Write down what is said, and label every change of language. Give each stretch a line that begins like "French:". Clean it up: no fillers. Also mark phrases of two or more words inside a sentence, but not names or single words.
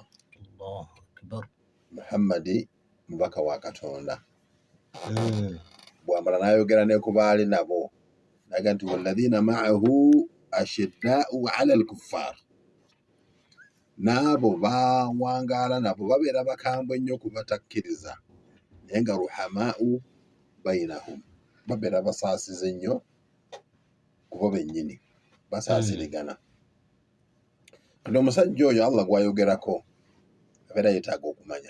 Arabic: الله أكبر,
Ganda: Muhammadi mubaka wa Katonda. Bwambala n'ayogera ne ku baali nabo n'agamba nti
Arabic: والذين معه أشداء على الكفار,
Ganda: n'abo bawangaala nabo babeera bakambwe ennyo kubatakkiriza naye nga
Arabic: رحماء بينهم,
Ganda: babeera basaasize nnyo kubo bennyini basaasirigana. Kati omusajja oyo Allah gwayogerako abeera yeetaaga okumanya.